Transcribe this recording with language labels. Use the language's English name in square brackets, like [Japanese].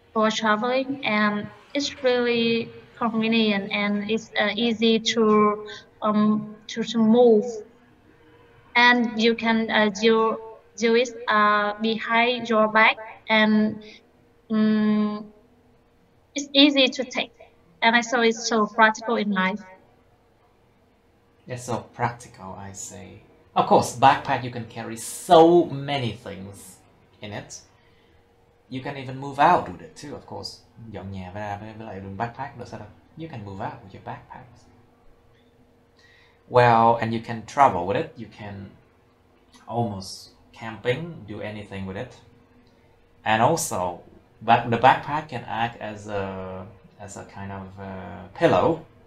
[English] traveling, and it's really convenient and it's easy to move, and you can do it behind your back, and it's easy to take, and I saw it's so practical in life. It's so practical, I say. Of course, backpack you can carry so many things in it. You can even move out with it too, of course. [Vietnamese] Dọn nhà với lại dùng backpack được sao đâu. [English] You can move out with your backpack. Well, and you can travel with it. You can almost camping, do anything with it. And also, the backpack can act as a kind of pillow.